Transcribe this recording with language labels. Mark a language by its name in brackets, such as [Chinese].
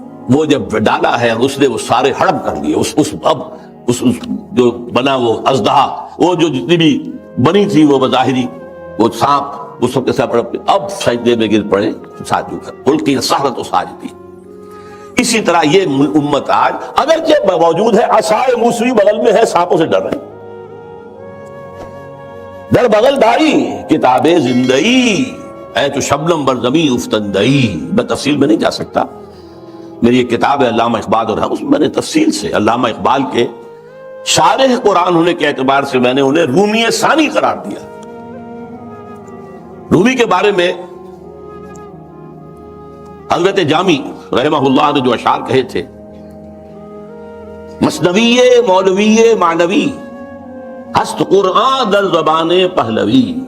[Urdu] وہ جب ڈالا ہے اس نے وہ سارے ہڑپ کر لیے. اس جو بنا وہ اژدہا، وہ جو جتنی بھی بنی تھی وہ بظاہری وہ سانپ اس وقت ایسا ہڑپ، اب سجدے میں گر پڑے ساجدوں کر [Arabic] القی السحرۃ ساجدین. [Urdu] اسی طرح یہ امت آج اگرچہ موجود ہے، عصائے موسوی بغل میں ہے، سانپوں سے ڈر رہے ہیں. [Persian] در بغل داری کتاب زندگی اے تو شبنم بر زمین افتندئی. [Urdu] میں تفصیل میں نہیں جا سکتا، میری ایک کتاب ہے علامہ اقبال اور اس میں نے تفصیل سے علامہ اقبال کے شارح قرآن ہونے کے اعتبار سے میں نے انہیں رومی ثانی قرار دیا. رومی کے بارے میں حضرت جامی رحمہ اللہ نے جو اشعار کہے تھے، [Persian] مثنوی مولوی معنوی ہست قرآن در زبان پہلوی.